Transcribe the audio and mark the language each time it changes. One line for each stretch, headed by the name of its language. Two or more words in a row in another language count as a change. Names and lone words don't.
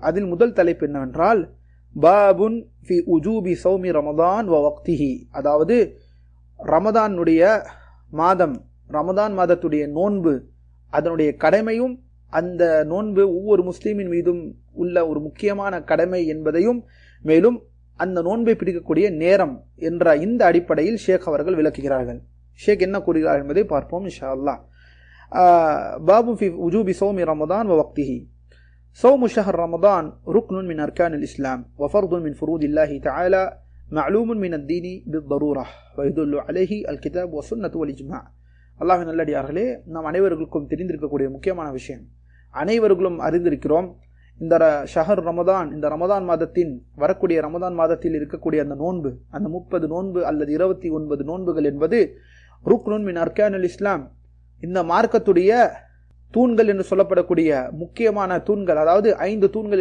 Tamil: அதில் முதல் தலைப்பு என்னவென்றால்,
Arabic: باب في وجوب صوم رمضان ووقته,
Tamil: அதாவது ரமதானுடைய மாதம், ரமதான் மாதத்துடைய நோன்பு, அதனுடைய கடமையும், அந்த நோன்பு ஒவ்வொரு முஸ்லீமின் மீதும் உள்ள ஒரு முக்கியமான கடமை என்பதையும், மேலும் அந்த நோன்பை பிடிக்கக்கூடிய நேரம் என்ற இந்த அடிப்படையில் ஷேக் அவர்கள் விளக்குகிறார்கள். ஷேக் என்ன கூறுகிறார்கள் என்பதை பார்ப்போம்
Arabic: إن شاء الله. باب في وجوب صوم رمضان ووقته. صوم شهر رمضان ركن من أركان الإسلام وفرض من فروض الله تعالى معلوم من الدين بالضرورة ويدل عليه الكتاب والسنة والإجماع.
Tamil: அல்லாஹ்வின் நல்லடியார்களே, நாம் அனைவர்களுக்கும் தெரிந்திருக்கக்கூடிய முக்கியமான விஷயம், அனைவர்களும் அறிந்திருக்கிறோம். இந்த
Arabic: شهر رمضان,
Tamil: இந்த ரமதான் மாதத்தின் வரக்கூடிய ரமதான் மாதத்தில் இருக்கக்கூடிய அந்த நோன்பு, அந்த 30 நோன்பு அல்லது 29 நோன்புகள் என்பது
Arabic: ركن من أركان الإسلام,
Tamil: இந்த மார்க்கத்துடைய தூண்கள் என்று சொல்லப்படக்கூடிய முக்கியமான தூண்கள், அதாவது 5 தூண்கள்